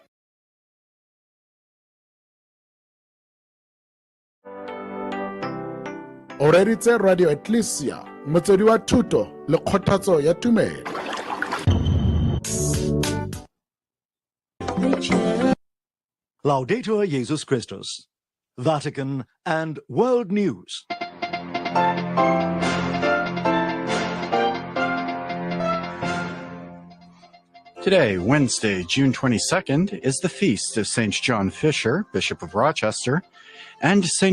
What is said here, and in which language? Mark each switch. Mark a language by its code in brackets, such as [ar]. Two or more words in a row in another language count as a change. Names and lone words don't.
[tn] o reditse radio ecclesia motswedi wa thuto le kgothatso ya tumelo [la] Laudator Jesus Christus, [en] Vatican and World News. Today, Wednesday, June 22nd, is the feast of St. John Fisher, Bishop of Rochester, and St.